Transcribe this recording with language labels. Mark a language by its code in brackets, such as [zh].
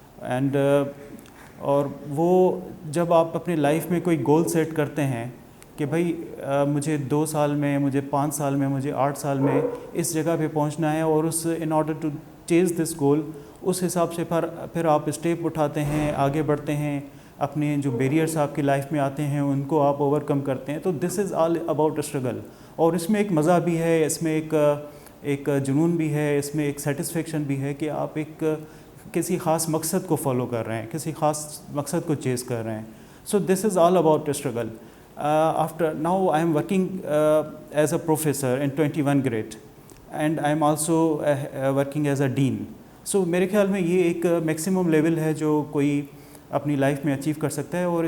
[ur] And اور وہ جب آپ اپنی لائف میں کوئی گول سیٹ کرتے ہیں کہ بھائی مجھے 2 سال میں، مجھے 5 سال میں، مجھے 8 سال میں اس جگہ پہ پہنچنا ہے، اور اس ان آرڈر ٹو چیز دس گول، اس حساب سے پھر آپ اسٹیپ اٹھاتے ہیں، آگے بڑھتے ہیں، اپنے جو بیریئرس آپ کی لائف میں آتے ہیں ان کو آپ اوور کم کرتے ہیں. تو دس از آل اباؤٹ اسٹرگل. اور اس میں ایک مزہ بھی ہے، اس میں ایک جنون بھی ہے، اس میں ایک سیٹسفیکشن بھی ہے کہ آپ ایک کسی خاص مقصد کو فالو کر رہے ہیں، کسی خاص مقصد کو چیز کر رہے ہیں. [en] So this is all about struggle. After now I am working as a professor in 21 grade, and I am also working as a dean. [ur] So میرے خیال میں یہ ایک میکسیمم لیول ہے جو کوئی اپنی لائف میں اچیو کر سکتا ہے.